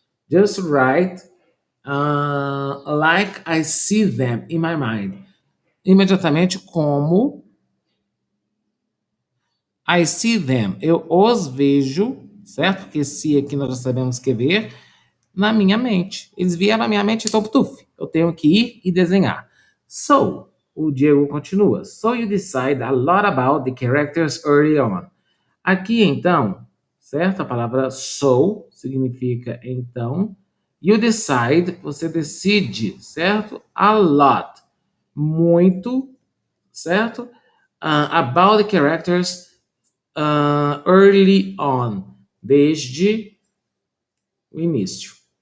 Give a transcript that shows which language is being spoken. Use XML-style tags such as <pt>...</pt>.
<en>Just right, like I see them in my mind.</en> <pt>Imediatamente como</pt> <en>I see them,</en> <pt>eu os vejo, certo? Porque se aqui nós já sabemos que ver, na minha mente. Eles vieram na minha mente, então, putuf, eu tenho que ir e desenhar. So, o Diego continua.</pt> <en>So you decide a lot about the characters early on.</en> <pt>Aqui, então, certo? A palavra so significa então. You decide, você decide, certo? A lot, muito, certo?</pt> <en>About the characters early on,</en> <pt>desde o início.</pt>